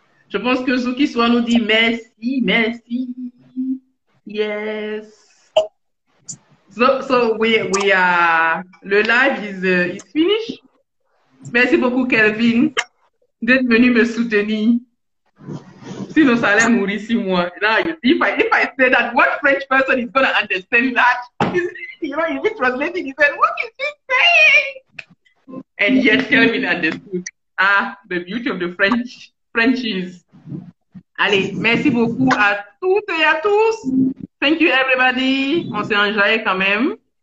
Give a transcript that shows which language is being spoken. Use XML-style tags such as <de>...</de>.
<fr>Je pense que Zuki Swa nous dit merci.</fr> <en>Yes. So we are, le live is finished.</en> <fr>Merci beaucoup Kelvin d'être venu me soutenir. Sinon ça allait mourir 6 mois.</fr> <en>Now, if I say that, what French person is gonna understand that? Is he translating? He said, what is he saying? And yet Kelvin understood. The beauty of the Frenchies.</en> <fr>Allez, merci beaucoup à toutes et à tous.</fr> <en>Thank you, everybody.</en> <fr>On s'est enjoyé quand même.</fr>